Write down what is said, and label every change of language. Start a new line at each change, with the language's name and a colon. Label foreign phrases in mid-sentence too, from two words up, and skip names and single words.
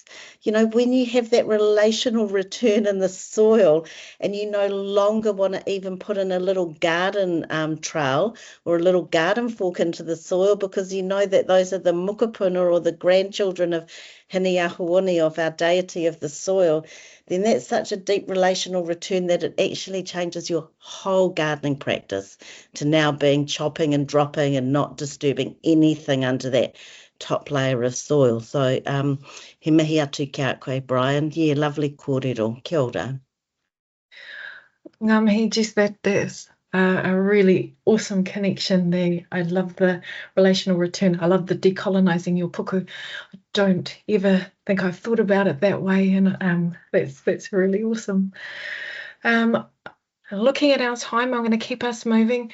English: You know, when you have that relational return in the soil and you no longer want to even put in a little garden trail or a little garden fork into the soil, because you know that those are the mukapuna or the grandchildren of Hiniahuoni, of our deity of the soil, then that's such a deep relational return that it actually changes your whole gardening practice to now being chopping and dropping and not disturbing anything under that top layer of soil.
Māori: So he mihi atu kia koe,
English: Brian. Yeah, lovely kōrero.
Māori: Kia ora. Ngā mihi,
English: just that's a really awesome connection there. I love the relational return. I love the decolonising your puku. I don't ever think I've thought about it that way, and that's really awesome. Looking at our time, I'm going to keep us moving.